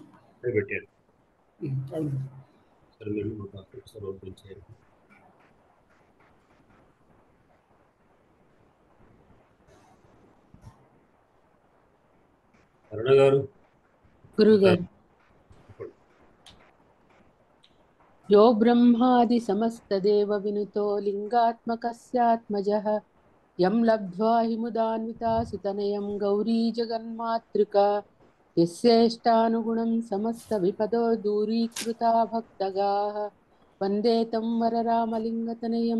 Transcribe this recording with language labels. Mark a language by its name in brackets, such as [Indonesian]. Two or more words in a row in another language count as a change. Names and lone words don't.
[Telugu] పెట్టారు. అవును సరే, మీరు ఒకసారి ఓపెన్ చేయండి. అరుణ గారు, గురుగారు. [Sanskrit] यो ब्रह्मादि समस्तदेव विनुतो लिंगात्मकस्यात्मजः यं लब्ध्वा हि मुदान्विता सुतनयं गौरी जगन्मातृका यस्येष्टानुगुणं समस्तविपदो दूरीकृता भक्तगाः वन्दे तं वररामलिङ्गतनयं